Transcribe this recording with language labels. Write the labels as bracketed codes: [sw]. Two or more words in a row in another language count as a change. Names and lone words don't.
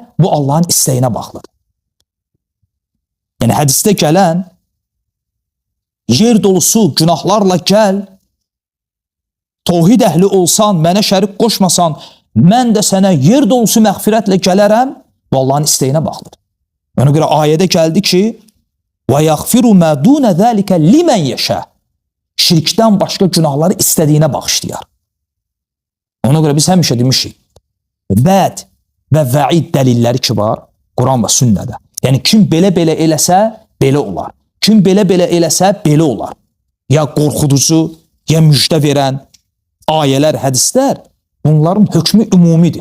[az] Bu Allahın istəyinə bağlıdır. Yəni hədisdə gələn yer dolusu günahlarla gəl, tövhid əhli olsan, mənə şərik qoşmasan, mən də sənə yer dolusu məğfirətlə gələrəm, bu Allahın istəyinə bağlıdır. Ona görə ayədə gəldi ki, [ar] و يغفر ما دون ذلك لمن يشاء. [az] Şirkdən başqa günahları istədiyinə bağışlayar. Ona görə biz həmişə demişik, bəd və vəid dəlilləri ki var Quran və sünnədə. Yəni kim belə-belə eləsə, belə olar. Kim belə-belə eləsə, belə olar. Ya qorxuducu, ya müjdə verən ayələr, hədislər, bunların hökmü ümumidir.